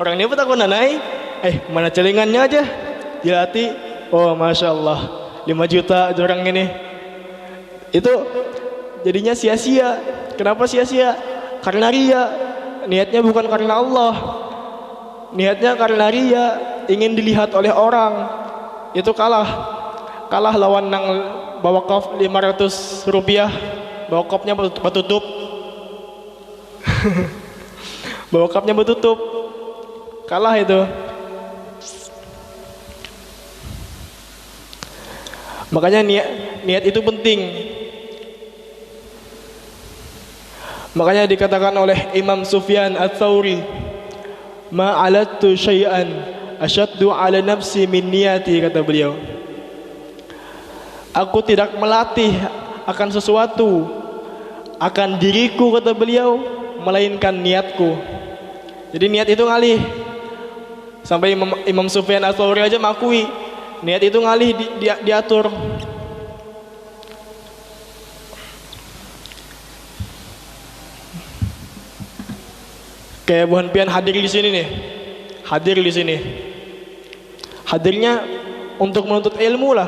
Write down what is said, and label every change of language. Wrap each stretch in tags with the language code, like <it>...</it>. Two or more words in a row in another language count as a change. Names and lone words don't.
<bjn>Orang ini takut nanai, mana celengannya aja, dilatih, oh</bjn> <ar>ما شاء الله</ar> <bjn>5 juta orang ini. Itu jadinya sia-sia. Kenapa sia-sia? Karena riya. Niatnya bukan karena Allah, niatnya karena riya, ingin dilihat oleh orang. Itu kalah lawan nang bawa kop 500 rupiah, bawa kopnya betutup bawa kopnya betutup, kalah itu. Makanya niat itu penting. Makanya dikatakan oleh</bjn> <ar>Imam Sufyan Ats-Tsauri, ما عالجت شيئا أشد على نفسي من نيتي,</ar> <bjn>kata beliau. Aku tidak melatih akan sesuatu, akan diriku, kata beliau, melainkan niatku. Jadi niat itu ngalih. Sampai Imam Sufyan Ats-Tsauri aja mengakui niat itu ngalih diatur. Kayak Buhan Pian hadir di sini nih. Hadir di sini. Hadirnya untuk menuntut ilmu lah.</bjn>